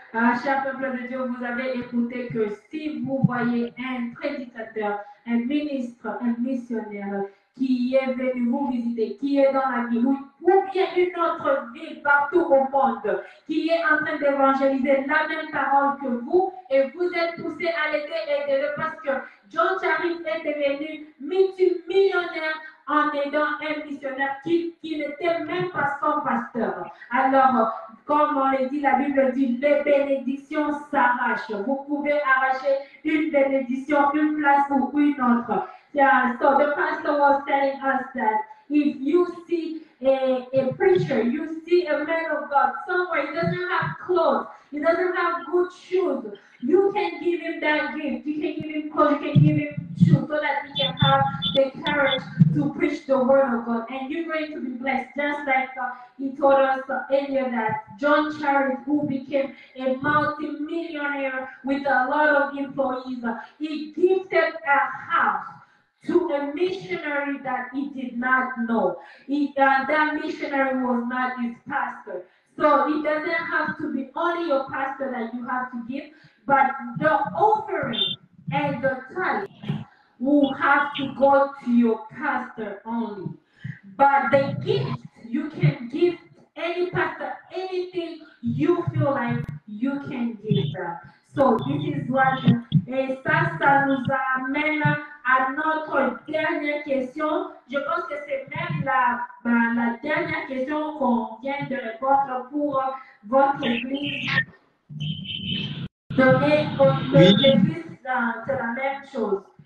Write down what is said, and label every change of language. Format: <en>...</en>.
<fr>Cher peuple de Dieu, vous avez écouté que si vous voyez un prédicateur, un ministre, un missionnaire qui est venu vous visiter, qui est dans la ville, ou bien une autre ville partout au monde, qui est en train d'évangéliser la même parole que vous, et vous êtes poussé à l'aider, aidez-le, parce que John Charis est devenu multimillionnaire en aidant un missionnaire qui n'était même pas son pasteur. Alors, comme on le dit, la Bible dit, les bénédictions s'arrachent. Vous pouvez arracher une bénédiction, une place ou une autre.</fr> <en>Yeah, so the pastor was telling us that if you see a preacher, you see a man of God somewhere, he doesn't have clothes, he doesn't have good shoes, you can give him that gift. You can give him clothes, you can give him shoes so that he can have the courage to preach the word of God. And you're going to be blessed, just like he told us earlier that John Charis, who became a multi-millionaire with a lot of employees, he gifted a house to a missionary that he did not know. That missionary was not his pastor. So it doesn't have to be only your pastor that you have to give, but the offering and the tithe will have to go to your pastor only. But the gift, you can give any pastor anything you feel like you can give them. So this is what,</en> <fr>et ça nous amène à notre dernière question. Je pense que c'est même la dernière question qu'on vient de répondre pour votre église. Donner l'église, c'est la même chose.</fr>